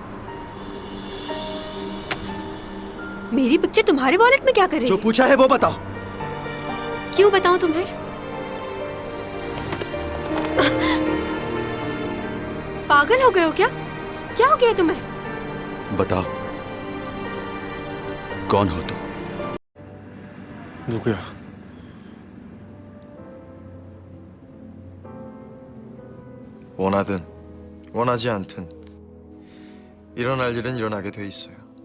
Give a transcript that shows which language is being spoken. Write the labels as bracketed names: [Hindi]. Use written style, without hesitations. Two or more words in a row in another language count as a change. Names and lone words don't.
[Hindi] मेरी पिक्चर तुम्हारे वॉलेट में क्या कर रही है? जो पूछा है वो बताओ। क्यों बताऊं तुम्हें? पागल हो गए हो क्या? क्या हो गया तुम्हें? बताओ, कौन हो तुम? [Korean] 누구야? 원하든 원하지 않든 일어날 일은 일어나게 돼 있어요.